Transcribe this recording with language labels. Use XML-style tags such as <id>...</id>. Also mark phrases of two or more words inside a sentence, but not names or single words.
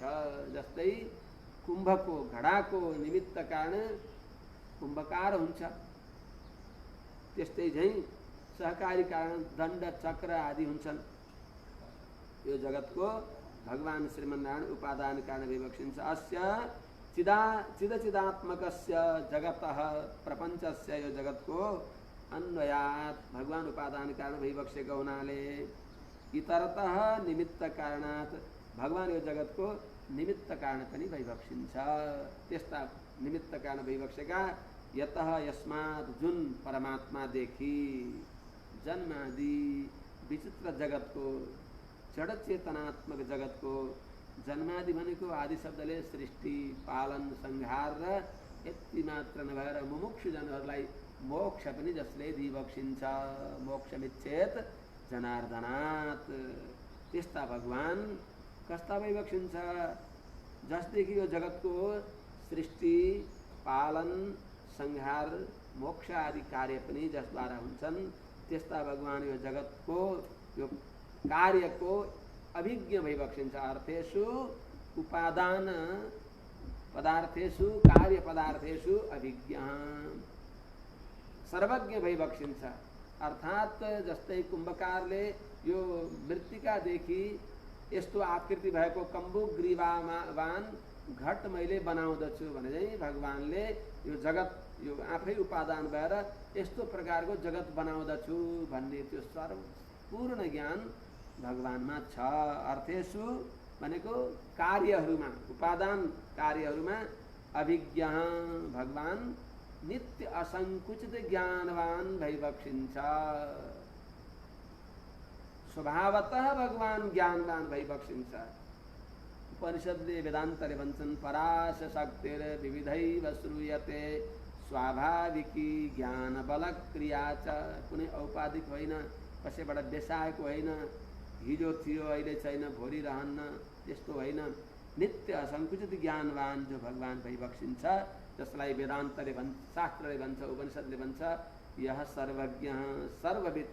<ne>जस्तै कुम्भको घडाको निमित्त कारण कुम्भकार हुन्छ, त्यस्तै झैं सहकारी कारण दण्ड चक्र आदि हुन्छन्। यो जगतको भगवान श्रीमन्नारायण उपादान कारण भई बक्सिन्छ।</ne> <sa>अस्य चिदचिदात्मकस्य जगतः प्रपञ्चस्य,</sa> <ne>यो जगतको अन्वयात् भगवान उपादान कारण भई बक्सेको हुनाले इतरतः निमित्त कारणात् भगवान यो जगतको निमित्त कारण पनि भई बक्सिन्छ। त्यस्ता निमित्त कारण भई बक्सेका यतः यस्मात् जुन परमात्मादेखि जन्मादि विचित्र जगतको जड चेतनात्मक जगतको जन्मादि भनेको आदि शब्दले सृष्टि पालन संहार र यति मात्र नभएर मुमुक्षुजनहरूलाई मोक्ष पनि जसले दिइबक्सिन्छ।</ne> <sa>मोक्षमिच्छेत जनार्दनात्।</sa> <ne>त्यस्ता भगवान कस्ता भइबक्सिन्छ जसदेखि यो जगतको सृष्टि पालन संहार मोक्ष आदि कार्य पनि जसद्वारा हुन्छन्। त्यस्ता भगवान यो जगतको यो कार्यको अभिज्ञ भइबक्सिन्छ। अर्थेषु उपादान पदार्थेषु कार्य पदार्थेषु अभिज्ञ सर्वज्ञ भइबक्सिन्छ। अर्थात् जस्तै कुम्भकारले यो मृत्तिकादेखि यस्तो आकृति भएको कम्बुक ग्रीवावान घट मैले बनाउँदछु भने चाहिँ भगवानले यो जगत यो आफै उपादान भएर यस्तो प्रकारको जगत बनाउँदछु भन्ने त्यो सर्वपूर्ण ज्ञान भगवानमा छ। अर्थेषु भनेको कार्यहरूमा उपादान कार्यहरूमा अभिज्ञ भगवान नित्य असंकुचित ज्ञानवान भइबक्सिन्छ। स्वभावतः भगवान ज्ञानवान भइबक्सिन्छ। उपनिषदले वेदान्तले भन्छन्</ne> <sa>पराश शक्तिर विविधैव श्रूयते स्वाभाविकी ज्ञान बल क्रिया च।</sa> <ne>कुनै औपाधिक होइन, कसैबाट बेसाएको होइन, हिजो थियो अहिले छैन भोलि रहन्न त्यस्तो होइन। नित्य असंकुचित ज्ञानवान जो भगवान भइबक्सिन्छ जसलाई वेदान्तले भन्छ, शास्त्रले भन्छ, उपनिषदले भन्छ यह सर्वज्ञ सर्ववित।</ne>